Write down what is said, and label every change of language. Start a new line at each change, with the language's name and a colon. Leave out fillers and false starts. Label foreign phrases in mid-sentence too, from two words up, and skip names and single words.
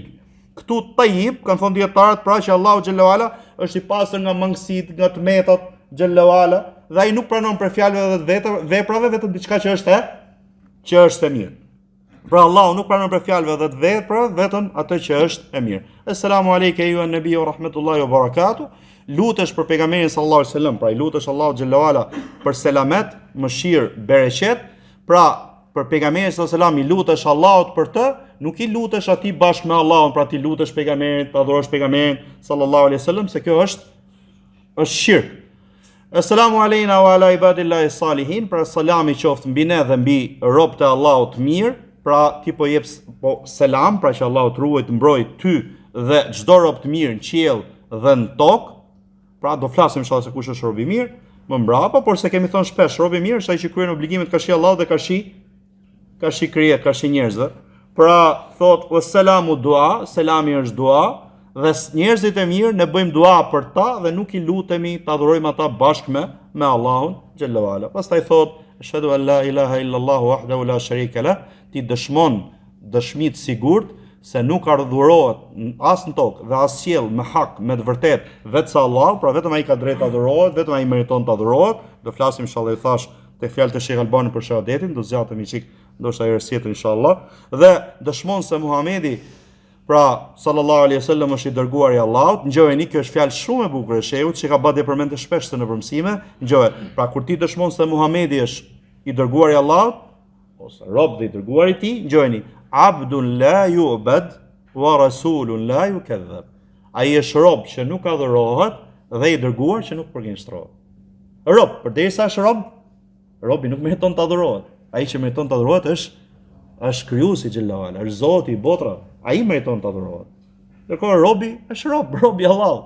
Albanian: Këtu tayyib kanë thonë dietarët pra që Allahu xhallahu ala është i pastër nga mangësitë, nga tmetat, xhallahu ala, dhe ai nuk pranon për fjalëve dhe të veprave vetëm diçka që është e mirë. Pra Allahu nuk pranon për fjalëve dhe të veprave vetëm atë që është e mirë.
Arabic: السلام عليك أيها النبي ورحمة الله وبركاته.
Albanian: Lutesh për pejgamberin
Arabic: صلى الله عليه وسلم,
Albanian: pra i lutesh Allahu xhallahu ala për selamet, mëshirë, bereqet. Pra për pejgamberin
Arabic: صلى الله عليه وسلم
Albanian: i lutesh Allahut për të, nuk i lutesh atij bashkë me Allahun, pra ti lutesh pejgamberit, ta adhurosh pejgamberin
Arabic: صلى الله عليه وسلم,
Albanian: se kjo është shirk.
Arabic: السلام علينا وعلى عباد الله الصالحين,
Albanian: pra selami qoftë mbi ne dhe mbi robët e Allahut mirë. Pra ti po jep selam, pra që Allahu të ruaj të mbroj ty dhe çdo rob të mirë në qiell dhe në tokë. Pra do flasim inshallah se kush është rob i mirë më mbrapa, por se kemi thënë shpesh, rob i mirë është ai që kryen obligimet ka shi Allahu dhe ka shi krijet, ka shi njerëzve. Pra thot wassalamu dua, selami është dua, dhe njerëzit e mirë ne bëjmë dua për ta dhe nuk i lutemi ta adhurojmë ata bashkë me Allahun xhallahu ala.
Arabic: Pastaj thot أشهد أن لا إله إلا الله وحده لا شريك له,
Albanian: ti dëshmon dëshmi të sigurt se nuk adhurohet as në tokë dhe as qiell me hak, me të vërtet vetë sa Allah, pra vetëm ai ka drejt të adhurohet, vetëm ai meriton të adhurohet. Do flasim inshallah, i thash te fjalët e Sheikh Albani për shahadetin, do zgjatemi çik ndoshta herë tjetër inshallah. Dhe dëshmon se Muhamedi, pra
Arabic: صلى الله عليه وسلم,
Albanian: është i dërguar i Allahut. Ngjojeni, kjo është fjalë shumë e bukur e Shehut, që ka bërë përmendje shpesh në mësime. Ngjoje, pra kur ti dëshmon se Muhamedi është i dërguar i Allahut ose rob dhe i dërguar i tij, ngjojeni,
Arabic: عبد لا يعبد ورسول لا يكذب.
Albanian: Ai është rob që nuk adhurohet dhe i dërguar që nuk përgjigjëstrohet. Rob, përderisa është rob, robi nuk meriton të adhurohet. Ai që meriton të adhurohet është krijuesi xhallahu ala, është Zoti i botrave. Ai meriton të adhurohet. Ndërkohë robi është robi i Allahut.